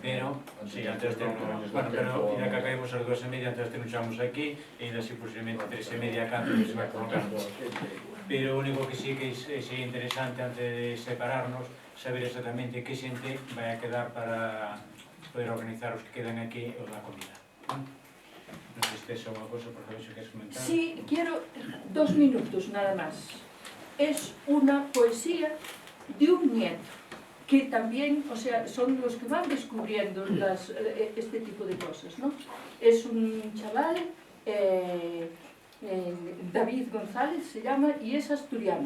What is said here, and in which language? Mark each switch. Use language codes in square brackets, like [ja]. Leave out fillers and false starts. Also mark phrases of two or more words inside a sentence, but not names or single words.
[gl] Pero, sí, antes de bueno, pero ainda que acabemos as 2:30, antes de nuchamos aquí, e ainda así posiblemente 3:30 canto que se vai colocando. Pero o único que sí que é interesante antes de separarnos, saber exactamente que xente vai a quedar para poder organizar os que quedan aquí o da comida. Non sei se tes unha cosa, por favor, se queres comentar. [es] Sí, quiero 2 minutos nada más. Es una poesía de un nieto, que también, o sea, son los que van descubriendo este tipo de cosas, ¿no? Es un chaval, David González se llama, y es asturiano.